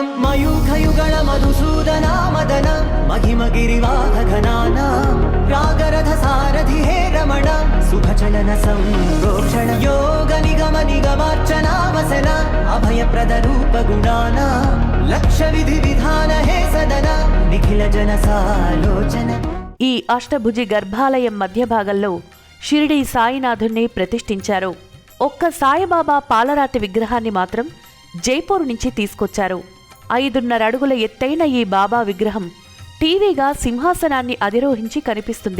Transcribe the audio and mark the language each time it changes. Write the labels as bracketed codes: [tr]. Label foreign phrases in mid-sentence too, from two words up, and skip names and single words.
[sa] मयूखयुगल मधुसूदना मदन महिमगिरिवाहघनाना रागरथ सारथि हे रमण सुखचलन संरोक्षण योग निगम निगमार्चना वसन अभयप्रद रूप गुणाना लक्ष्य विधि विधान हे सदन निखिल जन सालोचन. [te] ఈ అష్టభుజి గర్భాలయం మధ్య భాగంలో షిరిడి సాయినాథుణ్ణి ప్రతిష్ఠించారు. ఒక్క సాయిబాబా పాలరాతి విగ్రహాన్ని మాత్రం జైపూర్ నుంచి తీసుకొచ్చారు. 5.5 అడుగుల ఎత్తైన ఈ బాబా విగ్రహం టీవీగా సింహాసనాన్ని అధిరోహించి కనిపిస్తుంది.